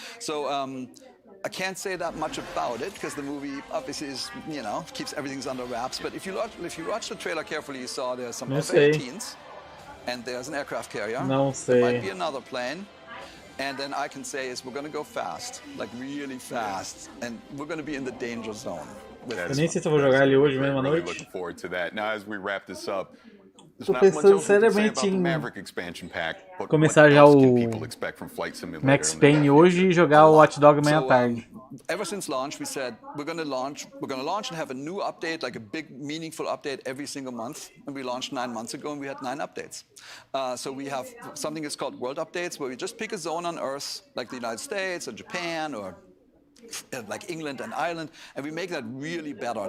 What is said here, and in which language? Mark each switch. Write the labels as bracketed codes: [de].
[en] So I can't say that much about it because the movie obviously is, you know, keeps everything under wraps. But if you watch the trailer carefully, you saw there's some F-18s, and there's an aircraft carrier. There might be another plane. And then I can say is we're going to go fast, like really fast, and we're going to be in the danger zone. [pt] Eu nem sei se eu vou jogar ele hoje mesmo à noite. [en] Looking forward to that. Now, as we wrap this up, [pt] tô pensando seriamente em começar já o Max Payne hoje e jogar o Hot Dog amanhã à tarde. [en] Ever since launch, we said we're going to launch and have a new update, like a big, meaningful update every single month. And we launched 9 months ago, and we had 9 updates. So we have something that's called World Updates, where we just pick a zone on Earth, like the United States or Japan or like England and Ireland, and we make that really better.